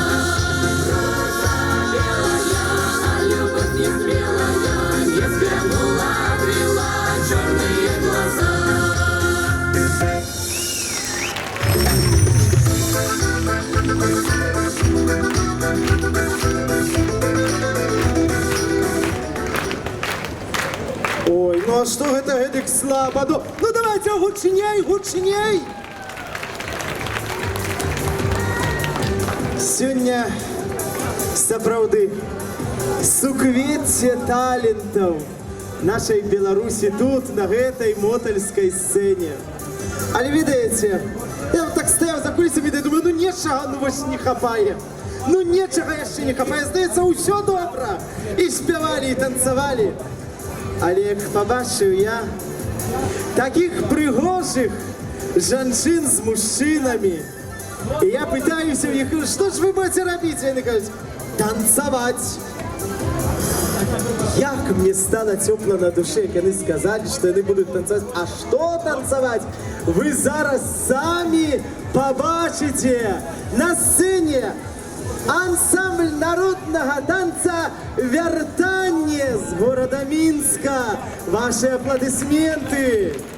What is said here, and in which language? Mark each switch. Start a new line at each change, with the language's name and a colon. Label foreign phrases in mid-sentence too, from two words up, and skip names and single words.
Russian: Роза белая, а любовь не зрелая, не взглянула, отвела черные глаза. Ой,
Belarusian: ну а што гэта гэтак слаба?
Russian: Ну давайте
Belarusian: гучней, гучней! Сёння сапраўды суквецце талентаў нашай Беларусі тут, на гэтай мотальскай сцэне. Але ведаеце, я вот так стаяў за кулісамі і думаю, ну нечага, ну вось не хапае. Ну нечага яшчэ не хапае, здаецца, ўсё добра. І спявалі, і танцавалі.
Ukrainian: Але як побачив я таких пригожих жанчын з мужчинами, і я питаюся в них, що ж ви будете робити? Вони кажуть, танцевать. Як мне стало тепло на душе, як вони сказали, що вони будуть танцевать. А що танцевать? Ви зараз самі побачите на сцені.
Russian: Ансамбль народного танца «Вяртанне» з города Минска. Ваши аплодисменты.